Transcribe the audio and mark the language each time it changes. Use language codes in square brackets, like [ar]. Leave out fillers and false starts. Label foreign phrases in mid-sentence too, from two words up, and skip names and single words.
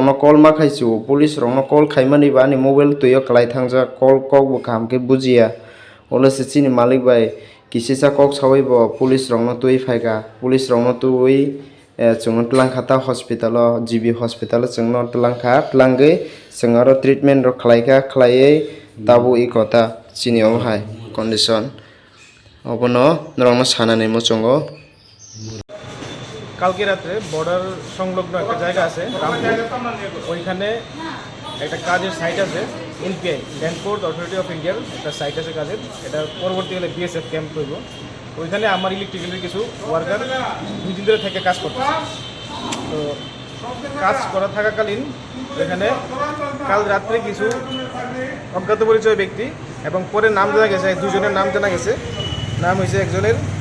[trp] no call ma khaichu police rong no call khaimani ba ni mobile tuyo klai thangja call kok bo kam ke bujia ole se chini malik bai kisisa kok sawai bo police rong no tui phaiga police rong no tui chung tlang khata hospital GB hospital chung no tlang kha tlangai chung aro treatment ro khlaika khlaiei tabu I kota chini om hai condition obono norong no sanani mo chongo [bn] কালকে রাত্রে বর্ডার সংলগ্ন একটা জায়গা আছে ওইখানে একটা কাজের সাইট আছে এনপিআই ল্যান্ড পোর্ট অথরিটি অফ ইন্ডিয়ার একটা সাইট আছে কাজের এটা পরবর্তীকালে [en] BSF camp [bn] করব ওইখানে আমার ইলেকট্রিক্যালের কিছু ওয়ার্কার 2 দিন ধরে থেকে কাজ করছে তো কাজ করা থাকাকালীন এখানে কাল রাত্রে কিছু অজ্ঞাত পরিচয় ব্যক্তি এবং পরে নাম জানা গেছে দুজনের নাম জানা গেছে নাম হয়েছে একজনের